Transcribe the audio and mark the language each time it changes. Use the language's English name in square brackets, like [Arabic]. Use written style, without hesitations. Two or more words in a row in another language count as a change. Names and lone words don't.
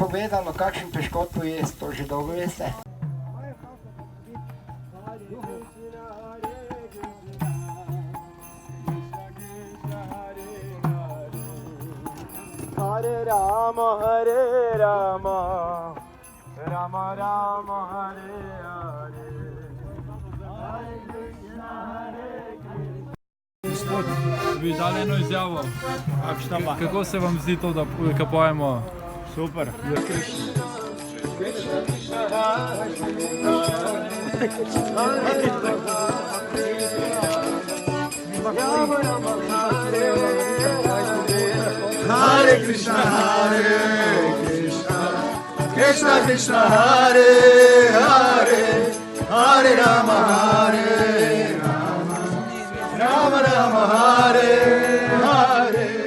[Slovenian] prepovedano kakšen peškot pojesti, to že dolgo veste. [Sanskrit] हरे राम, हरे राम, राम राम, हरे हरे, हरे कृष्ण, हरे कृष्ण. [Slovenian] Gospod, bi dali eno izjavo. Kako se vam zdi to, da pojemo? Super. [Sanskrit] हरे कृष्ण, हरे कृष्ण, कृष्ण कृष्ण, हरे हरे, हरे राम, हरे राम, राम राम, हरे हरे.